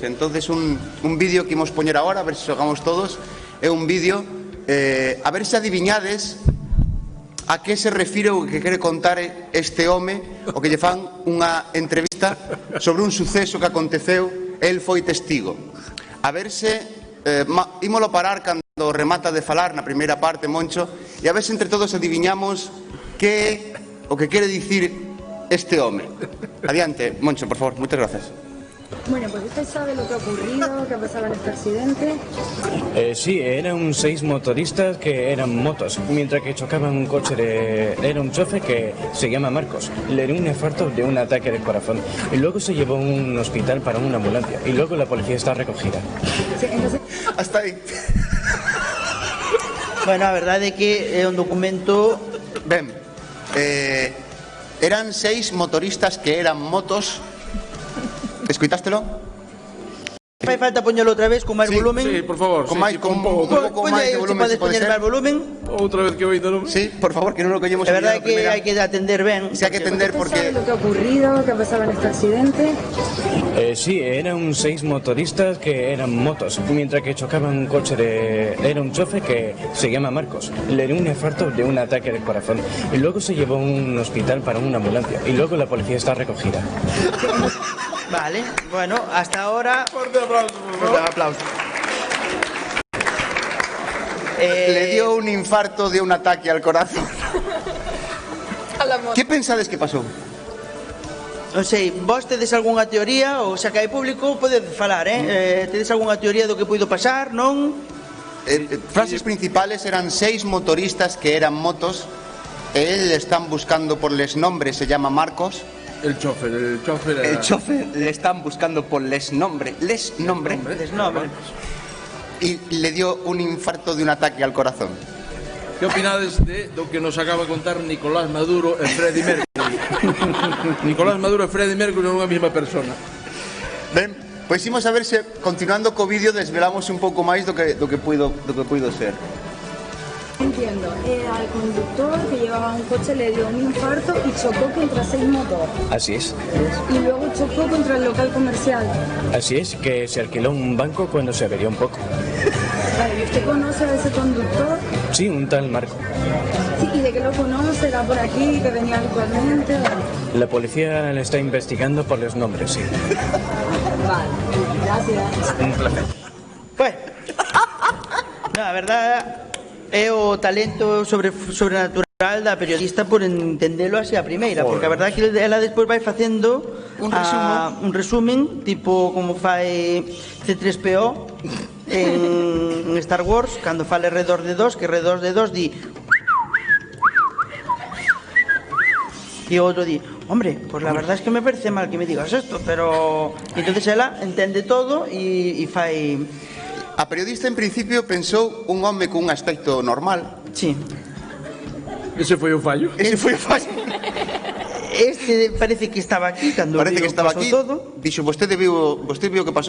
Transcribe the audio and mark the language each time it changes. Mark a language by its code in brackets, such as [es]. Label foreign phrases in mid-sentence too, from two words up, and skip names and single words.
[gl] Entonces un vídeo que imos poñer agora, a ver se xogamos todos, é un vídeo, a ver se adiviñades a que se refire o que quere contar este home, o que lle fan unha entrevista sobre un suceso que aconteceu, el foi testigo. A ver se ímolo parar cando remata de falar na primeira parte, Moncho, e a ver se entre todos adiviñamos que é o que quere dicir este home. Adiante, Moncho, por favor, moitas gracias. [es] Bueno, pues usted sabe lo que ha ocurrido, que ha pasado en este accidente. Sí, eran 6 motoristas que eran motos, mientras que chocaban un coche Era un chofer que se llama Marcos. Le dio un infarto de un ataque de corazón. Y luego se llevó a un hospital para una ambulancia. Y luego la policía está recogida. Sí, entonces... [gl] Hasta aí. Bueno, a verdade é que é un documento... Ben, eran 6 motoristas que eran motos. Escoitástelo? Fai falta poñelo outra vez con máis volumen. Sí, por favor. Con máis, con Poñe máis aí, de se volumen, podes se pode poñer ser. máis volumen. Outra vez que oído, non? Sí, por favor, que non lo collemos. É verdade que hai que atender ben. Se hai que atender [es] ¿Usted sabe porque... lo que ha ocurrido, que ha pasado en este accidente? Sí, eran 6 motoristas que eran motos, mientras que chocaban un coche Era un chofer que se llama Marcos. Le dio un infarto de un ataque de corazón. Y luego se llevó a un hospital para una ambulancia. Y luego la policía está recogida. Vale, bueno, hasta ahora... Fuerte aplauso, por favor. Fuerte aplauso. Le dio un infarto de un ataque al corazón. [gl] ¿Qué pensades que pasou? Non sei, vos tedes algunha teoría, ou xa que hai público, podedes falar, tedes algunha teoría do que puido pasar, non? [es] Frases principales eran 6 motoristas que eran motos. Él le están buscando por les nombres, se llama Marcos. El chofer era... El chofer le están buscando por les nombre. Y le dio un infarto de un ataque al corazón. [gl] Que opinades de do que nos acaba de contar Nicolás Maduro e Freddie Mercury? Nicolás Maduro e Freddie Mercury non é a mesma persona. Ben, pois imos a ver se, continuando co vídeo, desvelamos un pouco máis do que puido ser. [es] Entiendo, al conductor que llevaba un coche le dio un infarto y chocó contra 6 motos. Así es. Y luego chocó contra el local comercial. Así es, que se alquiló un banco cuando se averió un poco. Vale, ¿y usted conoce a ese conductor? Sí, un tal Marco. Sí, ¿y de qué lo conoce? ¿Era por aquí, que venía habitualmente? La policía le está investigando por los nombres, sí. Vale, gracias. Un placer. Pues, no, [gl] a verdade é o talento sobrenatural da periodista por entendelo así a primeira, porque a verdade é que ela despois vai facendo un resumen tipo como fai C3PO en Star Wars cando fala R2D2, que R2D2 di e o outro di [es] Hombre, pues la verdad es que me parece mal que me digas esto, [gl] pero entonces ela entende todo e fai... A periodista en principio pensou un home cun aspecto normal. Sí. Ese foi o fallo. Ese foi o fallo. Este parece que estaba aquí cando Parece que estaba pasou aquí. todo. Dixo, vostede viu o que pasou?